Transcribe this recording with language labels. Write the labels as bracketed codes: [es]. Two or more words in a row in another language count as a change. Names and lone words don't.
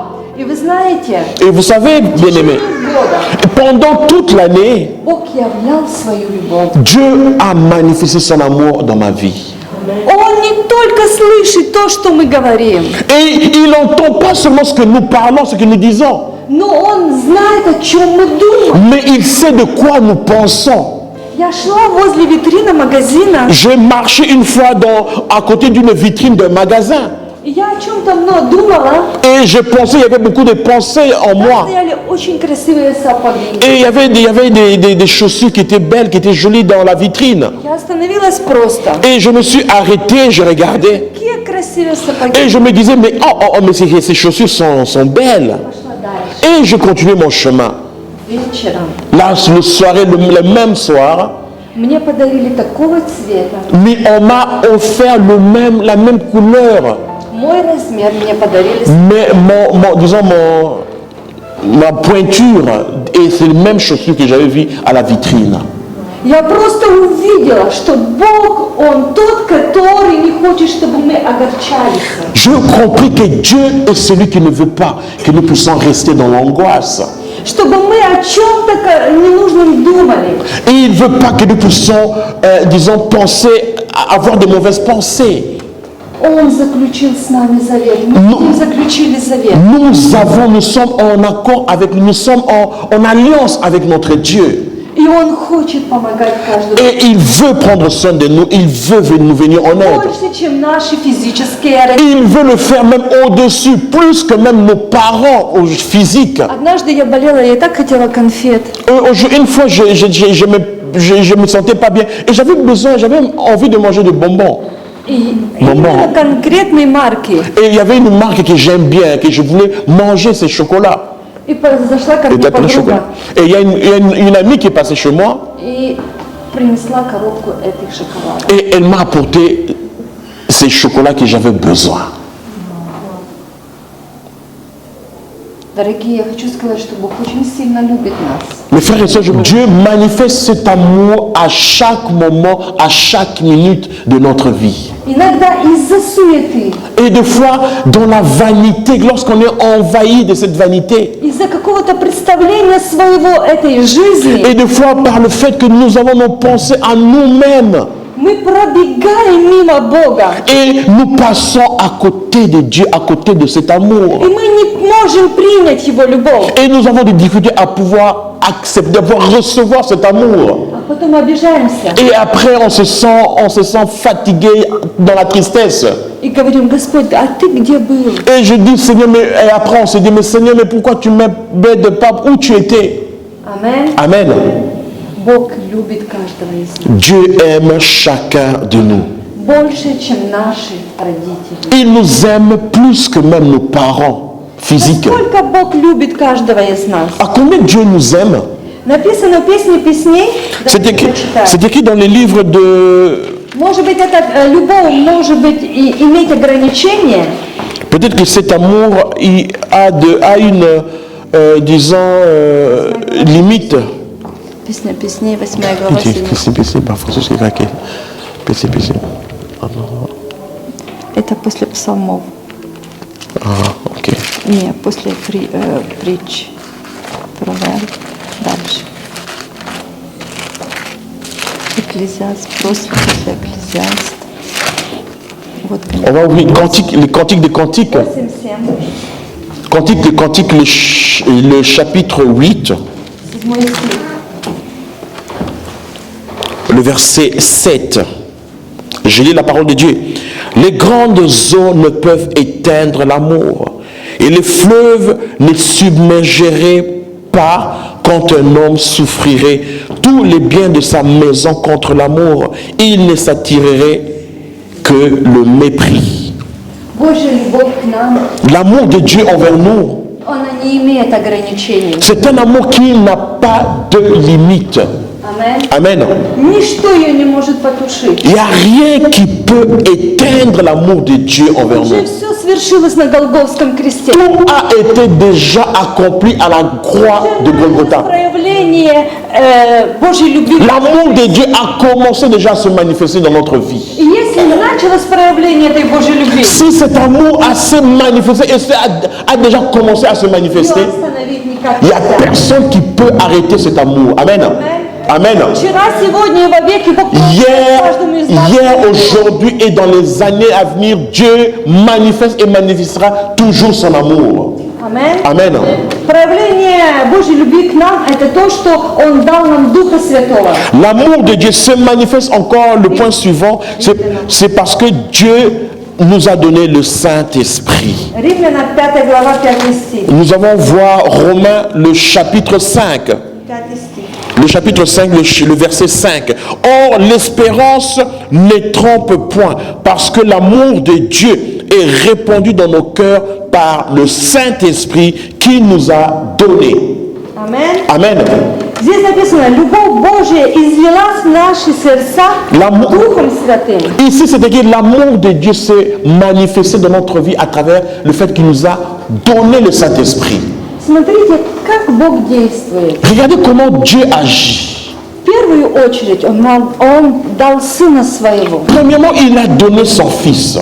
[ru] И вы знаете, [fr] Et vous savez, bien-aimés, pendant toute l'année, [ru] Бог являл свою любовь. [fr] Dieu a manifesté son amour dans ma vie. [ru] Он не только слышит то, что мы говорим, [fr] Et il n'entend pas seulement ce que nous parlons, ce que nous disons, [ru] но Он знает, о чем мы думаем. [fr] mais il sait de quoi nous pensons. [ru] Я шла возле витрины магазина, [fr] J'ai marché une fois à côté d'une vitrine d'un magasin [ru] и я о чем-то думала. [fr] et je pensais, il y avait beaucoup de pensées en [ru] Там [fr] moi. [ru] стояли очень красивые сапоги. [fr] Et il y avait des chaussures qui étaient belles, qui étaient jolies dans la vitrine. [ru] Я остановилась просто. [fr] Et je me suis arrêté, je regardais. [ru] Какие красивые сапоги. [fr] Et je me disais, mais mais ces chaussures sont belles. [ru] Пошла дальше. [fr] Et je continuais mon chemin. [ru] Вечером [fr] Là, le même soir, [ru] мне подарили такого цвета. [fr] mais on m'a offert la même couleur. [ru] Мой размер мне подарили. [fr] Mais ma pointure, et c'est les mêmes chaussures que j'avais vues à la vitrine. [ru] Я просто увидела, что Бог, Он тот, который не хочет, чтобы мы огорчались. [fr] J'ai compris que Dieu est celui qui ne veut pas que nous puissions rester dans l'angoisse. [ru] Чтобы мы о чем-то ненужном думали. [fr] Et il ne veut pas que nous puissions, penser, avoir de mauvaises pensées. [ru] Он заключил с нами завет. Мы с ним заключили завет. [fr] Nous sommes en accord avec, nous sommes en alliance avec notre Dieu. [ru] И Он хочет помогать каждому. [fr] Et il veut prendre soin de nous, il veut nous venir en aide. [ru] Больше, чем наши физические [fr] Il veut le faire même au-dessus, plus que même nos parents physiques. [ru] Однажды я болела, я так хотела конфет. [fr] Une fois, je me sentais pas bien et j'avais envie de manger des bonbons. [ru] И [fr] Bonbons. [ru] именно конкретной марки. [fr] Et il y avait une marque que j'aime bien, que je voulais manger ces chocolats. [ru] И зашла ко [fr] Et [ru] мне [fr] t'as plein de chocolat. [ru] подруга [fr] Et il y a une amie qui est passée chez moi [ru] и принесла коробку этих шоколадов. [fr] et elle m'a apporté ces chocolats que j'avais besoin. [ru] Дорогие, я хочу сказать, что Бог очень сильно любит нас. [fr] Mes frères et sœurs, Dieu manifeste cet amour à chaque moment, à chaque minute de notre vie. [ru] Иногда из-за суеты, [fr] Et des fois, dans la vanité, lorsqu'on est envahi de cette vanité, [ru] из-за какого-то представления своего этой жизни, [fr] et des fois par le fait que nous avons nos pensées à nous-mêmes, [ru] мы пробегаем мимо Бога. [fr] et nous passons à côté de Dieu, à côté de cet amour. [ru] И мы не можем принять Его любовь. [fr] Et nous avons des difficultés à pouvoir accepter, à pouvoir recevoir cet amour. [ru] А потом обижаемся [fr] Et après, on se sent fatigué dans la tristesse. [ru] и говорим: Господь, а Ты где был? [fr] Et je dis, Seigneur, et après on se dit, mais Seigneur, mais pourquoi tu m'aides pas où tu étais? [ru] Амен. [fr] Amen. [ru] Бог любит каждого из нас. [fr] Dieu aime chacun de nous. [ru] Больше, чем наши родители. [fr] Il nous aime plus que même nos parents physiques. [ru] Насколько Бог любит каждого из нас? [fr] À combien Dieu nous aime? [ru] Написано в Песне песней. [fr] C'est [ru] Давайте [fr] écrit, [ru] прочитаем. [fr] c'est écrit dans les livres de... [ru] Может быть, эта любовь может быть и иметь ограничения, [fr] Peut-être que cet amour a une, disons, limite. [ru] Песня песней, 8 глава, 7. Это после псалмов. Ok. Не, после притч. Проверб. Дальше. Экклезиаст, просто после Экклезиаст. Вот, [fr] On va ouvrir les cantiques des cantiques. 8:7. Cantique des cantiques, le chapitre 8, [ru] 7 стих. [fr] le verset 7. Je lis la parole de Dieu. Les grandes eaux ne peuvent éteindre l'amour, et les fleuves ne submergeraient pas quand un homme souffrirait tous les biens de sa maison contre l'amour. Il ne s'attirerait que le mépris. [ru] Божья любовь к нам, [fr] L'amour de Dieu envers nous, [ru] она не имеет ограничений. [fr] c'est un amour qui n'a pas de limite. [ru] Амен. [fr] Amen. [ru] Ничто ее не может потушить. [fr] Il n'y a rien qui peut éteindre l'amour de Dieu envers [ru] Уже [fr] nous. [ru] все свершилось на Голгофском кресте. [fr] Tout a été déjà accompli à la croix de Golgotha. [ru] Проявление Божьей любви. [fr] L'amour de Dieu a commencé déjà à se manifester dans notre vie. [ru] И если началось проявление этой Божьей любви, [fr] Si cet amour a se manifesté et a déjà commencé à se [ru] ее [fr] manifester, [ru] остановить никак [fr] il n'y a [ru] нельзя. [fr] personne qui peut arrêter cet amour. Amen. Amen. [ru] Вчера, сегодня и вовеки Бог помогает каждому из нас. [fr] Hier, aujourd'hui et dans les années à venir, Dieu manifeste et manifestera toujours son amour. [ru] Амен. [fr] Amen. [ru] Проявление Божьей любви к нам – это то, что Он дал нам Духа Святого. [fr] L'amour de Dieu se manifeste encore, le point suivant, c'est parce que Dieu nous a donné le Saint-Esprit. [ru] Римлянам 5 глава 5 стих. [fr] Nous allons voir Romains le chapitre 5. [ru] 5 стих. [fr] Le chapitre 5, le verset 5. Or, l'espérance ne trompe point, parce que l'amour de Dieu est répandu dans nos cœurs par le Saint-Esprit qui nous a donné. [ru] Амен. [fr] Amen. [ru] Здесь написано: любовь Божья излилась в наши сердца [fr] L'amour- [ru] Духом Святым. [fr] Ici, c'est que l'amour de Dieu s'est manifesté dans notre vie à travers le fait qu'il nous a donné le Saint-Esprit. [ru] Смотрите, как Бог действует. [fr] Regardez comment Dieu agit. [ru] В первую очередь Он дал Сына Своего [fr] Premièrement, il a donné son Fils